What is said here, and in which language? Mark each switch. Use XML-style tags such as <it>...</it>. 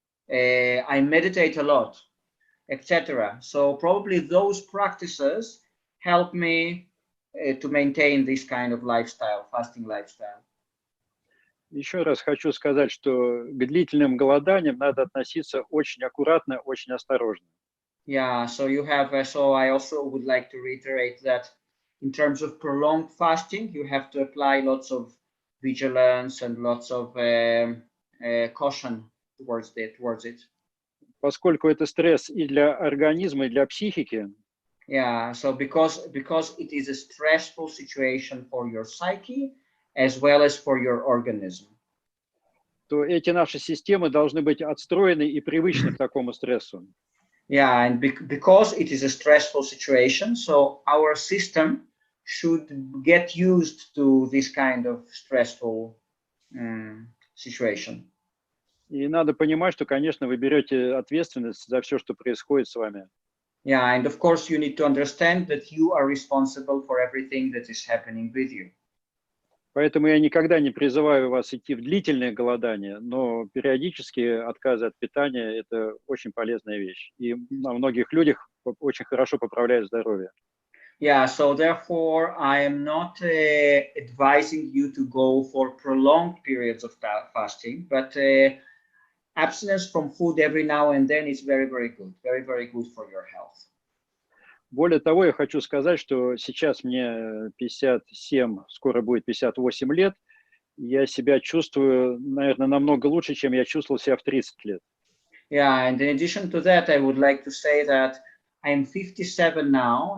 <en>I meditate a lot, etc. So probably those practices help me to maintain this kind of lifestyle, fasting lifestyle.</en> <ru>Еще раз хочу сказать, что к длительным голоданиям надо относиться очень аккуратно, очень осторожно.</ru> <en>Yeah, so you have, so I also would like to reiterate that in terms of prolonged fasting, you have to apply lots of vigilance and lots of caution towards it.</en> <ru>Поскольку это стресс и для организма, и для психики.</ru> <en>Yeah, so because it is a stressful situation for your psyche as well as for your organism.</en> <ru>То эти наши системы должны быть отстроены и привычны к такому стрессу.</ru> <en>Yeah, and because it is a stressful situation, so our system should get used to this kind of stressful situation.</en> <ru>И надо понимать, что, конечно, вы берете ответственность за все, что происходит с вами.</ru> <en>Yeah, and of course you need to understand that you are responsible for everything that is happening with you.</en> <ru>Поэтому я никогда не призываю вас идти в длительное голодание, но периодически отказы от питания – это очень полезная вещь. И на многих людях очень хорошо поправляет здоровье.</ru> <en>Yeah, so therefore I am not advising you to go for prolonged periods of fasting, but abstinence from food every now and then is very, very good. Very, very good for your health.</en> <ru>Более того, я хочу сказать, что сейчас мне 57, скоро будет 58 лет. Я себя чувствую, наверное, намного лучше, чем я чувствовал себя в 30 лет.</ru> <en>Yeah, and in addition to that, I would like to say that I'm 57 now.</en>